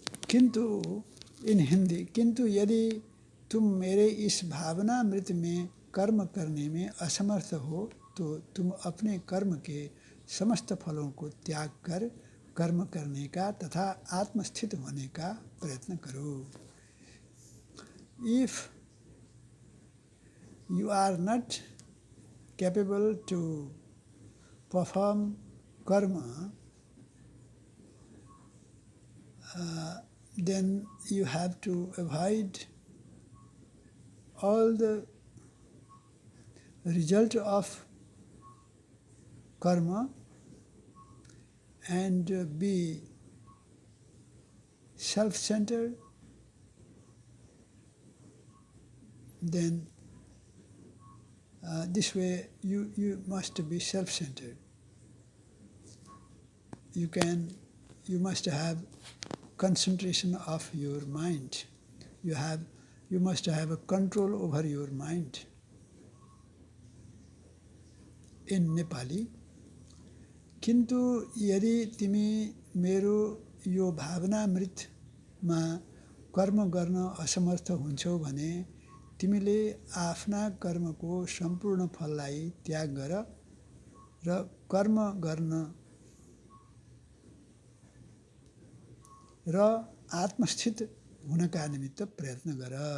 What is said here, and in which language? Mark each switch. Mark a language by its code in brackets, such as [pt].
[hi] किंतु [en] in Hindi, [hi] किंतु यदि तुम मेरे इस भावनामृत में कर्म करने में असमर्थ हो तो तुम अपने कर्म के समस्त फलों को त्याग कर कर्म करने का तथा आत्मस्थित होने का प्रयत्न करो। [en] If you are not capable to perform karma, then you have to avoid all the result of karma and be self-centered. Then this way you must be self-centered. You must have concentration of your mind. You must have a control over your mind. In Nepali, [ne] किन्तु यदि तिमी मेरो यो भावनामृतमा कर्म गर्न असमर्थ हुन्छौ भने तिमीले आफ्ना कर्मको सम्पूर्ण फललाई त्याग गर र कर्म गर्न र आत्मस्थित हुनका निमित्त प्रयत्न गर।